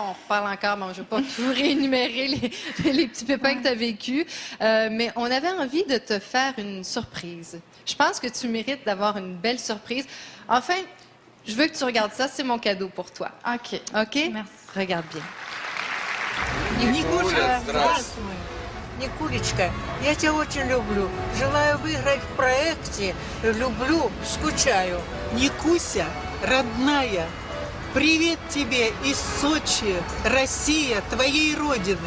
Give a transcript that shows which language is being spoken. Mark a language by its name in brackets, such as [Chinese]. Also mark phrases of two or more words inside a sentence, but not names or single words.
[French] On reparle encore, mais je ne vais pas tout réénumérer les petits pépins que tu as vécus. Mais on avait envie de te faire une surprise. Je pense que tu mérites d'avoir une belle surprise. Enfin, je veux que tu regardes ça. C'est mon cadeau pour toi. OK. OK? Merci. Regarde bien. [Russian] Никуля, здравствуй. Никулечка, я тебя очень люблю. Желаю выиграть в проекте. Люблю, скучаю. Никуся, родная, привет тебе из Сочи, Россия, твоей родины.